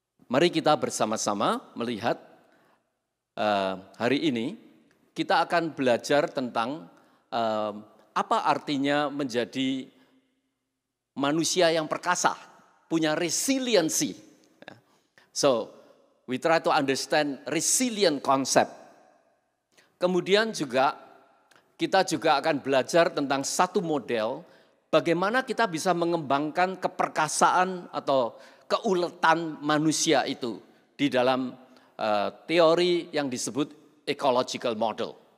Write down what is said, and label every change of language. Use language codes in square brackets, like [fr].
[id] Mari kita bersama-sama melihat hari ini kita akan belajar tentang apa artinya menjadi manusia yang perkasa, punya resiliency. [en] So, we try to understand resilient concept. [id] Kemudian juga kita juga akan belajar tentang satu model bagaimana kita bisa mengembangkan keperkasaan atau keuletan manusia itu di dalam teori yang disebut ecological model.